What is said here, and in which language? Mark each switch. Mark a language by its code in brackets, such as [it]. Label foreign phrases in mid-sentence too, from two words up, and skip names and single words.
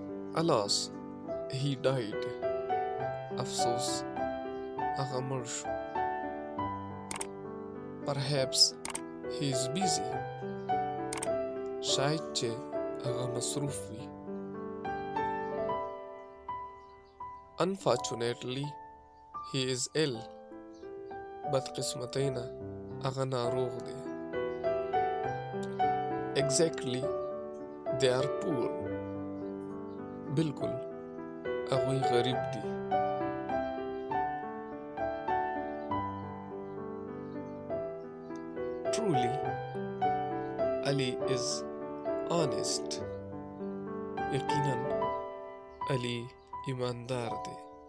[en] Alas, he died. Afsos, [ps] هغه مړ شو. [en] Perhaps he is busy. [ps] شاید چې هغه مصروف وي. [en] Unfortunately, he is ill. [ps] بدقسمتۍ نه هغه ناروغ دی. [en] Exactly, they are poor. [ps] بالکل هغوی غریب دي. [en] Truly, Ali is honest. [ps] یقیناً علی ایماندار دی.